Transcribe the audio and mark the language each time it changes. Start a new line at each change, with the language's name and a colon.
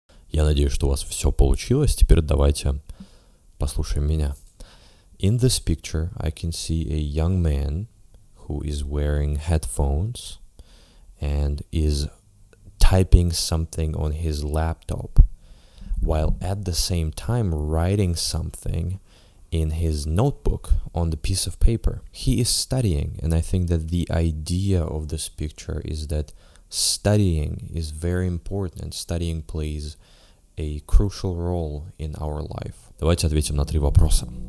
Russian: Я надеюсь, что у вас все получилось. Теперь давайте послушаем меня.
English: In this picture, I can see a young man who is wearing headphones and is typing something on his laptop, while at the same time writing something in his notebook on the piece of paper. He is studying, and I think that the idea of this picture is that Studying is very important. Studying plays a crucial role in our life.
Russian: Давайте ответим на 3 вопроса.